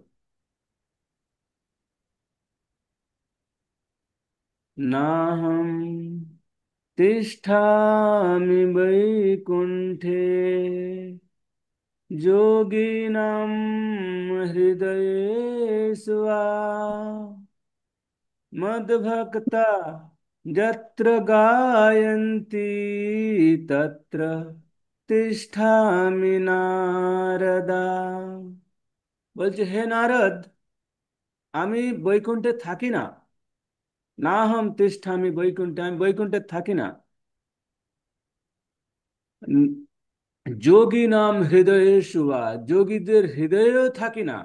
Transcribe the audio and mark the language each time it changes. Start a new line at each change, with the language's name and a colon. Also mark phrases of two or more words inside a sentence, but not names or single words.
Sanskrit: নাহম তিষ্ঠামি বৈকুণ্ঠে যোগিনাম হৃদয়েষু वा मद्भक्ता यत्र गायन्ति तत्र তিষ্ঠামি নারদা।
Bangla: বলছে, হে নারদ, আমি বৈকুণ্ঠে থাকি না।
Sanskrit: না হম তিষ্ঠামি বৈকুণ্ঠে,
Bangla: আমি বৈকুণ্ঠে থাকি না।
Sanskrit: যোগী নাম হৃদয়ে শুয়া,
Bangla: যোগীদের হৃদয়েও থাকি না।